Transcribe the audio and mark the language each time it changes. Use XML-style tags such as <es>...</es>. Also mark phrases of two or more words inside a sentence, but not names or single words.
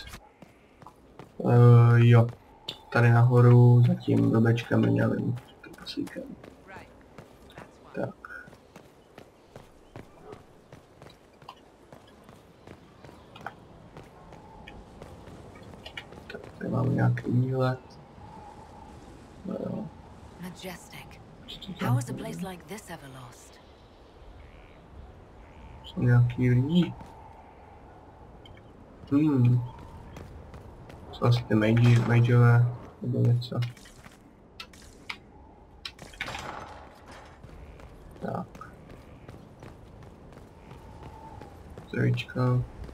<cs>Jo, tady nahoru, zatím do Bčka měli jít trpaslíkem. Tak. Tak, tady máme nějaký výhled. Majestic.</cs> <en>How is a place like this ever lost?</en> <cs>Jsou nějaký lidi. Jsou asi ty mageové, nebo něco. Tak. Zdravíčko.</cs>